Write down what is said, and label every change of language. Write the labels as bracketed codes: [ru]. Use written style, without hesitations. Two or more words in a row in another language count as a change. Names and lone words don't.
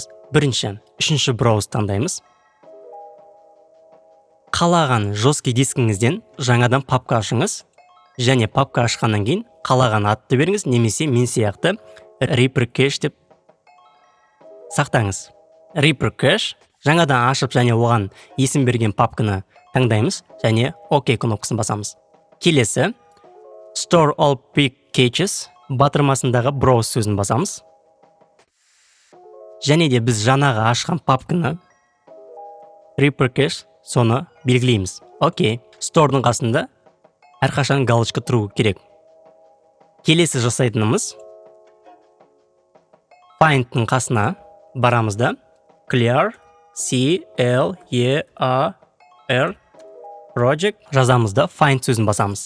[kk] Үшінші брауз таңдаймыз. Қалаған жесткий дискіңізден жаңадан папка ашыңыз және папка ашқаннан кейін қалаған атты беріңіз, немесе мен сияқты Reaper Cache деп сақтаңыз. Reaper Cache жаңадан ашып және оған есім берген папканы таңдаймыз және OK кнопкасын басамыз. Келесі [en] Store all big caches [kk] батырмасындағы browse сөзін басамыз. Және де біз жаңағы ашқан папканы Reaper Cache соны белгілейміз. OK. Store'дың қасында әрқашан галочка тұру керек. Келесі жасайтынымыз Find'ның қасына барамыз да [en] Clear C-L-E-A-R Project [kk] жазамыз да Find сөзін басамыз.